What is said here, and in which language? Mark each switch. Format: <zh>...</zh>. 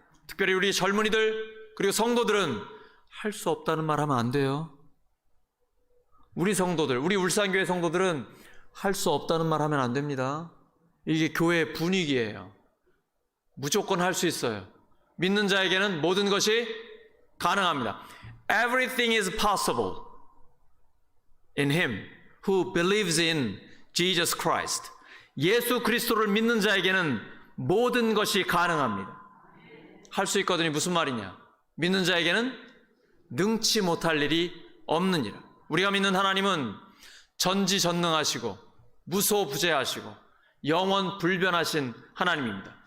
<ko>특별히 우리 젊은이들 그리고 성도들은 할 수 없다는 말 하면 안 돼요. 우리 성도들, 우리 울산교회 성도들은 할 수 없다는 말 하면 안 됩니다. 이게 교회의 분위기예요. 무조건 할 수 있어요. 믿는 자에게는 모든 것이 가능합니다.</ko> <en>Everything is possible in Him who believes in Jesus Christ.</en> <ko>예수 그리스도를 믿는 자에게는 모든 것이 가능합니다. 할 수 있거든요. 무슨 말이냐? 믿는 자에게는 능치 못할 일이 없느니라. 우리가 믿는 하나님은 전지전능하시고 무소부재하시고 영원 불변하신 하나님입니다.</ko>